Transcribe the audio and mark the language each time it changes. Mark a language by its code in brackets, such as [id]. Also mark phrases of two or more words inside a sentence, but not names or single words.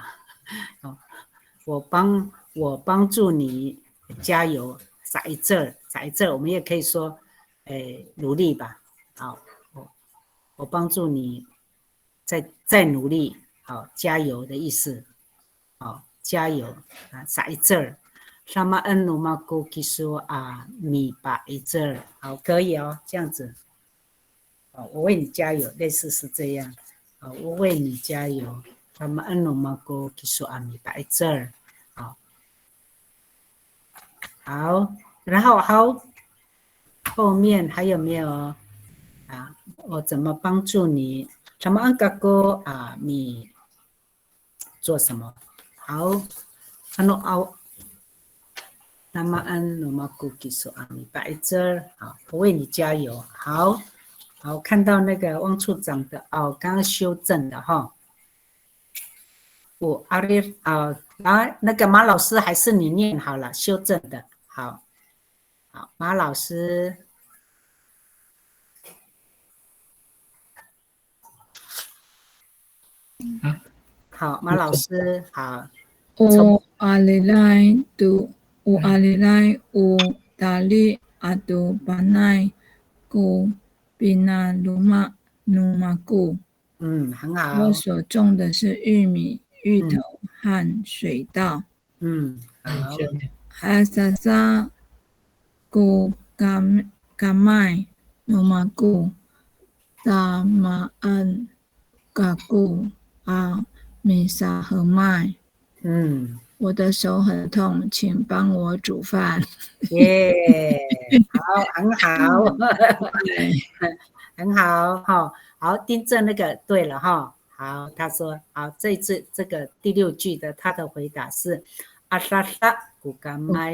[zh] 我帮助你加油，在这儿，我们也可以说，努力吧。好，我帮助你再努力，好，加油的意思。好，加油在这儿。 [ami] samaan rumahku kisu [zh] 你摆这儿，好，可以哦，这样子。好，我为你加油，类似是这样。好，我为你加油。 [ami] samaan rumahku kisu [zh] 你摆这儿。好，然后后面还有没有我怎么帮助你？ [ami] samaan aku [zh] 你做什么？好 ， [ami] samaan rumahku kisu [zh] 你摆这儿，好，我为你加油。好，看到那个汪处长的刚刚修正的哈。那个马老师还是你念好了，修正的。好， 好，马老师。好，马老师好。 [ami] O alilai tu o alilai o tali atu panai ko bina luma numaku。 [zh] 很好。我所种的是玉米、芋头和水稻。好。 [ami] Hasasa ko kamai numaku tamaan kaku a misa hermai。 [zh] 我的手很痛，请帮我煮饭。耶，好，很好，很好哈。好，订正那个对了哈。好，他说好，这一次这个第6句的他的回答是阿萨萨古甘麦